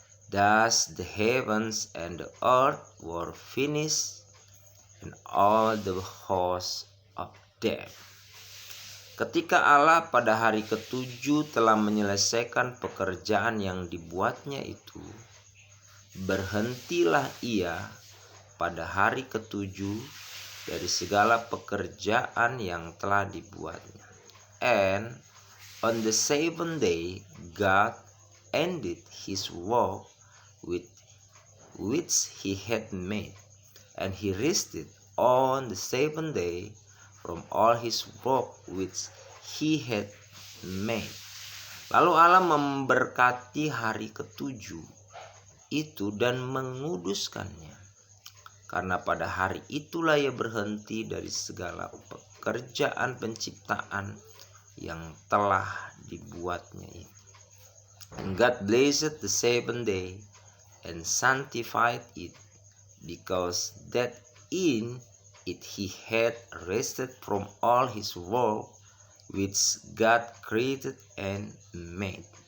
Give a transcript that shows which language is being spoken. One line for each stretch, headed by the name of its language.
English: Thus the heavens and the earth were finished, and all the hosts of them.
Indonesian: Ketika Allah pada hari ketujuh telah menyelesaikan pekerjaan yang dibuatnya itu, berhentilah ia pada hari ketujuh dari segala pekerjaan yang telah dibuatnya.
English: And on the seventh day God ended his work which he had made, and he rested on the seventh day from all his work which he had made.
Indonesian: Lalu Allah memberkati hari ketujuh itu dan menguduskannya, karena pada hari itulah ia berhenti dari segala pekerjaan penciptaan yang telah dibuatnya itu.
English: And God blessed the seventh day and sanctified it, because that in it he had rested from all his work which God created and made.